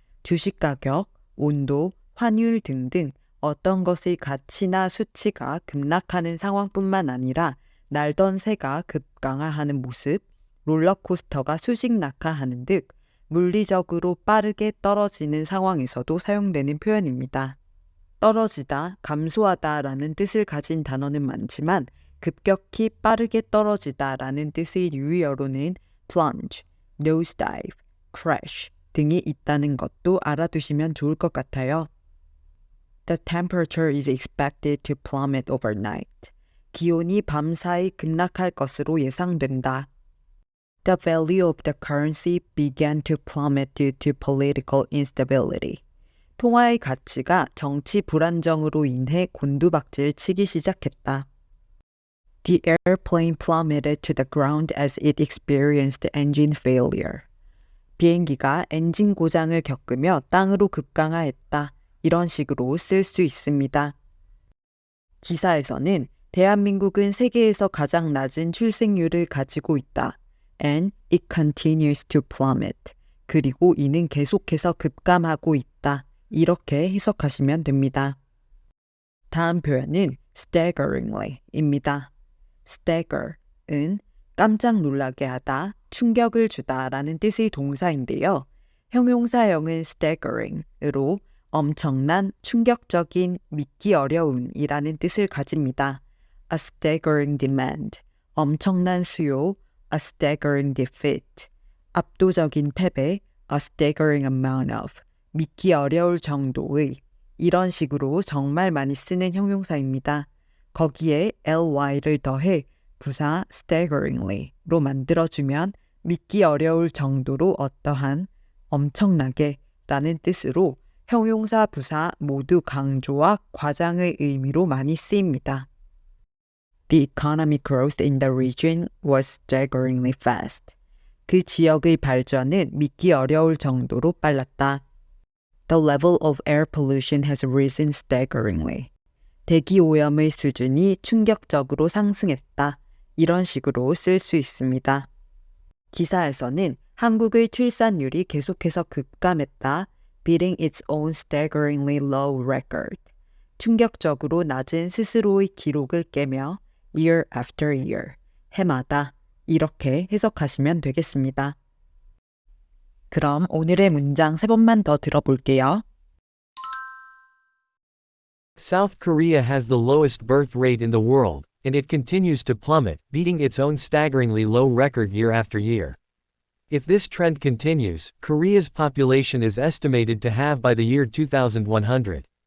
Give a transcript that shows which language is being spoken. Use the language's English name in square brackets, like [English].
[Korean] 주식 가격, 온도, 환율 등등 어떤 것의 가치나 수치가 급락하는 상황뿐만 아니라 날던 새가 급강하하는 모습, 롤러코스터가 수직 낙하하는 듯 물리적으로 빠르게 떨어지는 상황에서도 사용되는 표현입니다. 떨어지다, 감소하다라는 뜻을 가진 단어는 많지만 급격히 빠르게 떨어지다라는 뜻의 유의어로는 plunge, nosedive, crash 등이 있다는 것도 알아두시면 좋을 것 같아요. [English] The temperature is expected to plummet overnight. [Korean] 기온이 밤사이 급락할 것으로 예상된다. [English] The value of the currency began to plummet due to political instability. [Korean] 통화의 가치가 정치 불안정으로 인해 곤두박질 치기 시작했다. [English] The airplane plummeted to the ground as it experienced engine failure. [Korean] 비행기가 엔진 고장을 겪으며 땅으로 급강하했다. 이런 식으로 쓸 수 있습니다. 기사에서는 대한민국은 세계에서 가장 낮은 출생률을 가지고 있다. [English] And it continues to plummet. [Korean] 그리고 이는 계속해서 급감하고 있다. 이렇게 해석하시면 됩니다. 다음 표현은 staggeringly입니다. stagger은 깜짝 놀라게 하다, 충격을 주다 라는 뜻의 동사인데요. 형용사형은 staggering으로 엄청난, 충격적인, 믿기 어려운 이라는 뜻을 가집니다. [English] A staggering demand, [Korean] 엄청난 수요, [English] a staggering defeat, [Korean] 압도적인 패배, [English] a staggering amount of, [Korean] 믿기 어려울 정도의, 이런 식으로 정말 많이 쓰는 형용사입니다. 거기에 ly를 더해 부사 staggeringly로 만들어주면 믿기 어려울 정도로 어떠한, 엄청나게 라는 뜻으로 형용사 부사 모두 강조와 과장의 의미로 많이 쓰입니다. [English] The economic growth in the region was staggeringly fast. [Korean] 그 지역의 발전은 믿기 어려울 정도로 빨랐다. [English] The level of air pollution has risen staggeringly. [Korean] 대기 오염의 수준이 충격적으로 상승했다. 이런 식으로 쓸 수 있습니다. 기사에서는 한국의 출산율이 계속해서 급감했다. [English] Beating its own staggeringly low record. [Korean] 충격적으로 낮은 스스로의 기록을 깨며 [English] year after year. [Korean] 해마다 이렇게 해석하시면 되겠습니다. 그럼 오늘의 문장 3번만 더 들어볼게요. [English] South Korea has the lowest birth rate in the world, and it continues to plummet, beating its own staggeringly low record year after year. If this trend continues, Korea's population is estimated to halve by the year 2100.